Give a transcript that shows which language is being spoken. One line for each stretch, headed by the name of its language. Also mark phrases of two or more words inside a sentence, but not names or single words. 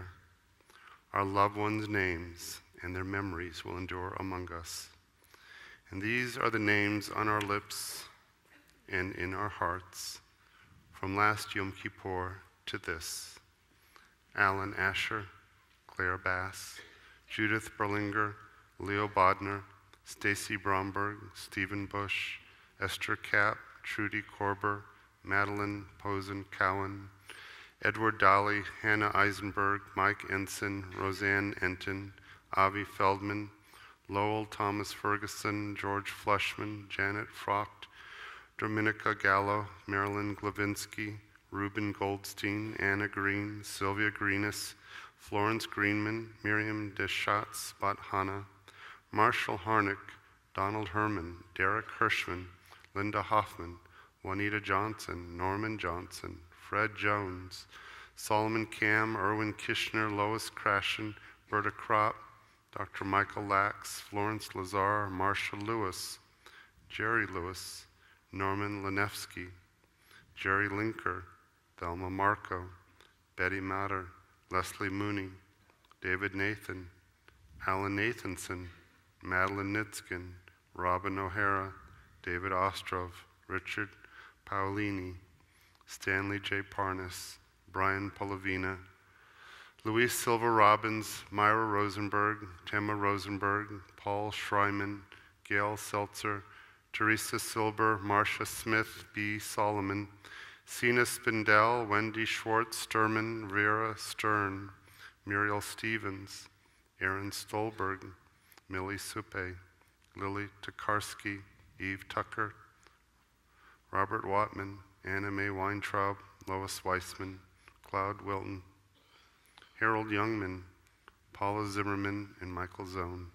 English: Our loved ones' names and their memories will endure among us. And these are the names on our lips and in our hearts from last Yom Kippur to this: Alan Asher, Claire Bass, Judith Berlinger, Leo Bodner, Stacy Bromberg, Stephen Bush, Esther Kapp, Trudy Korber, Madeline Posen Cowan, Edward Dolly, Hannah Eisenberg, Mike Ensign, Roseanne Enton, Avi Feldman, Lowell Thomas Ferguson, George Flushman, Janet Frocht, Dominica Gallo, Marilyn Glavinsky, Reuben Goldstein, Anna Green, Sylvia Greenis, Florence Greenman, Miriam Deschatz, Bat Hanna, Marshall Harnick, Donald Herman, Derek Hirschman, Linda Hoffman, Juanita Johnson, Norman Johnson, Fred Jones, Solomon Cam, Erwin Kishner, Lois Krashen, Berta Kropp, Dr. Michael Lax, Florence Lazar, Marcia Lewis, Jerry Lewis, Norman Lenevsky, Jerry Linker, Thelma Marco, Betty Matter, Leslie Mooney, David Nathan, Alan Nathanson, Madeline Nitzkin, Robin O'Hara, David Ostrov, Richard Paolini, Stanley J. Parnas, Brian Polavina, Luis Silva Robbins, Myra Rosenberg, Temma Rosenberg, Paul Schreiman, Gail Seltzer, Teresa Silber, Marcia Smith, B. Solomon, Sina Spindell, Wendy Schwartz Sturman, Vera Stern, Muriel Stevens, Aaron Stolberg, Millie Supe, Lily Tokarski, Eve Tucker, Robert Watman, Anna Mae Weintraub, Lois Weissman, Cloud Wilton, Harold Youngman, Paula Zimmerman, and Michael Zone.